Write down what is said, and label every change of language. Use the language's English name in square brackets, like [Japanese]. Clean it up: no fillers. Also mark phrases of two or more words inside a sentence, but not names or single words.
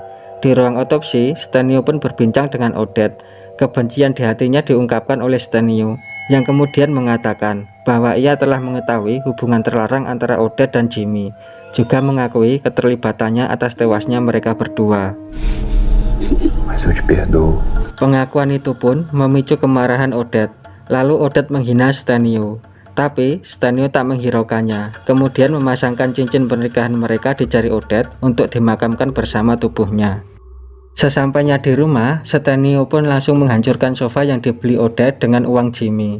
[Indonesian] Di ruang otopsi, Stanio pun berbincang dengan Odette. Kebencian di hatinya diungkapkan oleh Stanio, yang kemudian mengatakan bahwa ia telah mengetahui hubungan terlarang antara Odette dan Jimmy, juga mengakui keterlibatannya atas tewasnya mereka berdua. [Portuguese] Mas eu te perdoo. [Indonesian] Pengakuan itu pun memicu kemarahan Odette. Lalu Odette menghina Stanio, tapi Stanio tak menghiraukannya, kemudian memasangkan cincin pernikahan mereka di jari Odette untuk dimakamkan bersama tubuhnya. Sesampainya di rumah, Stanio pun langsung menghancurkan sofa yang dibeli Odette dengan uang Jimmy.